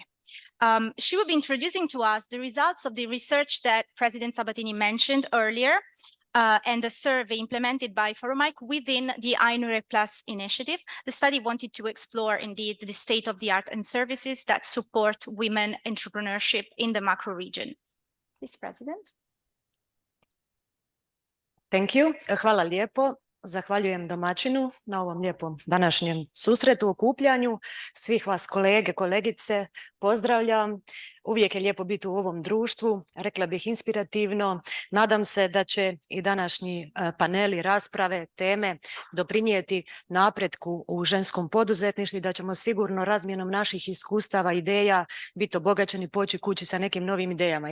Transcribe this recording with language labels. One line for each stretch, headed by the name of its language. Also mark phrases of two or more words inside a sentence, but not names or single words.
English: She will be introducing to us the results of the research that President Sabatini mentioned earlier, and a survey implemented by Forum 𝐼𝐄𝐈 within the 𝐼NUREC Plus initiative. The study wanted to explore indeed the state of the art and services that support women entrepreneurship in the macro region. Please, President. Thank you.
Croatian: Hvala lijepo. Zahvaljujem domaćinu na ovom lijepom današnjem susretu, okupljanju. Svih vas kolege, kolegice, pozdravljam. Uvijek je lijepo biti u ovom društvu, rekla bih inspirativno. Nadam se da će i današnji paneli, rasprave, teme doprinijeti napretku u ženskom poduzetništvu i da ćemo sigurno razmjenom naših iskustava, ideja biti obogaćeni, poći kući sa nekim novim idejama.